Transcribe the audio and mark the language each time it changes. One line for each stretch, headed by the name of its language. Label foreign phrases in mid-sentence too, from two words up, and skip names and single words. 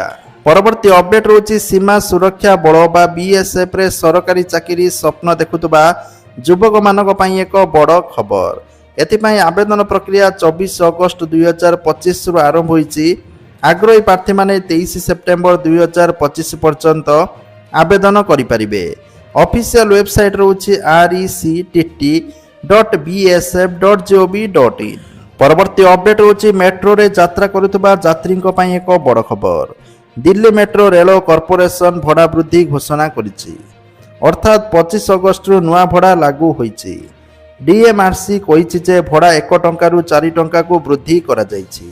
Odia: ପରବର୍ତ୍ତୀ ଅପଡେଟ୍ ହେଉଛି ସୀମା ସୁରକ୍ଷା ବଳ ବା ବିଏସ୍ଏଫ୍ରେ ସରକାରୀ ଚାକିରି ସ୍ୱପ୍ନ ଦେଖୁଥିବା ଯୁବକମାନଙ୍କ ପାଇଁ ଏକ ବଡ଼ ଖବର। ଏଥିପାଇଁ ଆବେଦନ ପ୍ରକ୍ରିୟା 24 ଅଗଷ୍ଟ 2025ରୁ ଆରମ୍ଭ ହୋଇଛି। ଆଗ୍ରହୀ ପ୍ରାର୍ଥୀମାନେ 23 ସେପ୍ଟେମ୍ବର 2025 ପର୍ଯ୍ୟନ୍ତ ଆବେଦନ କରିପାରିବେ।
English: official website
Odia: ରହୁଛି rectt.bsf.gov.in। ପରବର୍ତ୍ତୀ ଅପଡେଟ୍ ହେଉଛି ମେଟ୍ରୋରେ ଯାତ୍ରା କରୁଥିବା ଯାତ୍ରୀଙ୍କ ପାଇଁ ଏକ ବଡ଼ ଖବର। ଦିଲ୍ଲୀ ମେଟ୍ରୋ ରେଳ କର୍ପୋରେସନ ଭଡ଼ା ବୃଦ୍ଧି ଘୋଷଣା କରିଛି, ଅର୍ଥାତ୍ 25 ଅଗଷ୍ଟରୁ ନୂଆ ଭଡ଼ା ଲାଗୁ ହୋଇଛି। ଡିଏମ୍ଆର୍ସି କହିଛି ଯେ ଭଡ଼ା 1 ଟଙ୍କାରୁ 4 ଟଙ୍କାକୁ ବୃଦ୍ଧି କରାଯାଇଛି।